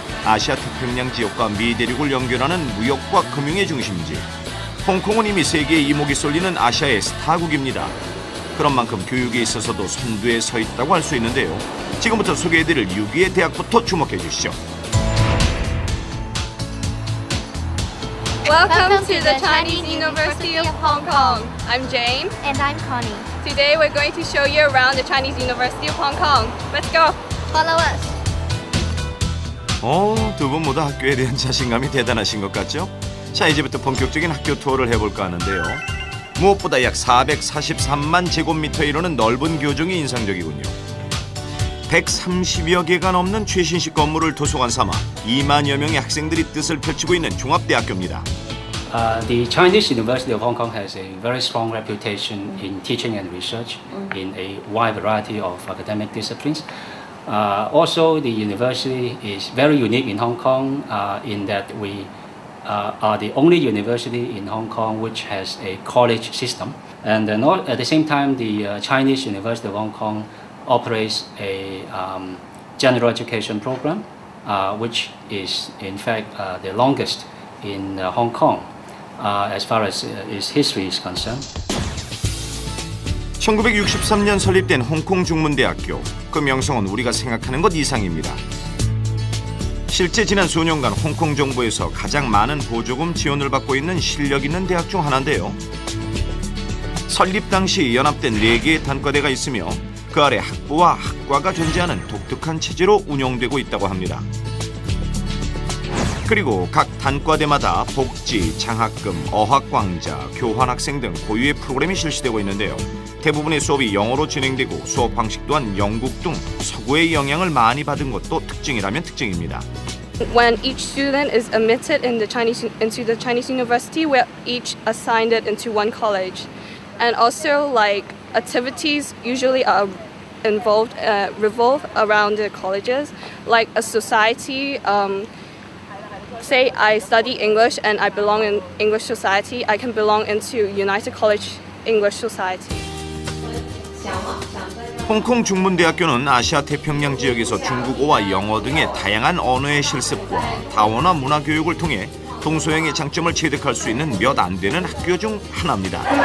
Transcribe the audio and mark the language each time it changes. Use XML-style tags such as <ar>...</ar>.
<ko>아시아 태평양 지역과 미 대륙을 연결하는 무역과 금융의 중심지. 홍콩은 이미 세계에 이목이 쏠리는 아시아의 스타국입니다. 그런 만큼 교육에 있어서도 선두에 서 있다고 할 수 있는데요. 지금부터 소개해드릴 6위의 대학부터 주목해 주시죠.</ko> <en>Welcome to the Chinese University of Hong Kong. I'm Jane. And I'm Connie. Today we're going to show you around the Chinese University of Hong Kong. Let's go. Follow us.</en> <ko>두 분 모두 학교에 대한 자신감이 대단하신 것 같죠? 자, 이제부터 본격적인 학교 투어를 해볼까 하는데요. 무엇보다 약 443만 제곱미터에 이르는 넓은 교정이 인상적이군요. 130여 개가 넘는 최신식 건물을 도서관 삼아 2만여 명의 학생들이 뜻을 펼치고 있는 종합대학교입니다.</ko> <en>The Chinese University of Hong Kong has a very strong reputation in teaching and research in a wide variety of academic disciplines. Also, the university is very unique in Hong Kong in that we are the only university in Hong Kong which has a college system. And at the same time, the Chinese University of Hong Kong operates a general education program, which is in fact the longest in Hong Kong as far as its history is concerned.</en> <ko>1963년 설립된 홍콩 중문대학교. 그 명성은 우리가 생각하는 것 이상입니다. 실제 지난 수년간 홍콩 정부에서 가장 많은 보조금 지원을 받고 있는 실력 있는 대학 중 하나인데요. 설립 당시 연합된 4개의 단과대가 있으며 그 아래 학부와 학과가 존재하는 독특한 체제로 운영되고 있다고 합니다. 그리고 각 단과대마다 복지, 장학금, 어학광자, 교환학생 등 고유의 프로그램이 실시되고 있는데요. 대부분의 수업이 영어로 진행되고 수업 방식 또한 영국 등 서구의 영향을 많이 받은 것도 특징이라면 특징입니다.</ko> <en>When each student is admitted into the Chinese university, we're each assigned it into one college, and also like activities usually are involved revolve around the colleges, like a society. Say I study English and I belong in English society, I can belong into United College English Society.</en> <ko>홍콩 중문대학교는 아시아 태평양 지역에서 중국어와 영어 등의 다양한 언어의 실습과 다원화 문화 교육을 통해 동서양의 장점을 체득할 수 있는 몇 안 되는 학교 중 하나입니다.</ko>